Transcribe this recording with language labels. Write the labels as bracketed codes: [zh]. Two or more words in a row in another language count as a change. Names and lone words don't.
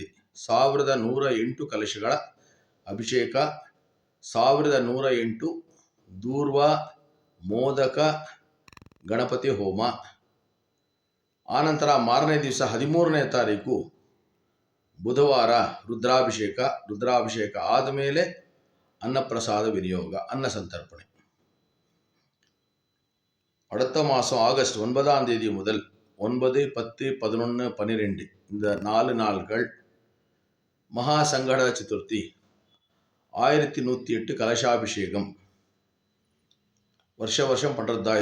[kn] 1108 ಕಲಶಗಳ ಅಭಿಷೇಕ, 1108 ದೂರ್ವ ಮೋದಕ ಗಣಪತಿ ಹೋಮ. ಆನಂತರ ಮಾರನೇ ದಿವಸ 13ನೇ ತಾರೀಕು ಬುಧವಾರ ರುದ್ರಾಭಿಷೇಕ ಆದಮೇಲೆ ಅನ್ನಪ್ರಸಾದ ವಿನಿಯೋಗ, ಅನ್ನ ಸಂತರ್ಪಣೆ. [ta] அடுத்த மாதம் ஆகஸ்ட் 9ஆம் தேதி முதல் 9, 10, 11, 12 இந்த 4 நாள்கள் மகா சங்கட சதுர்த்தி. 1108 கலசாபிஷேகம் வருஷம் பண்ணுறது தான்.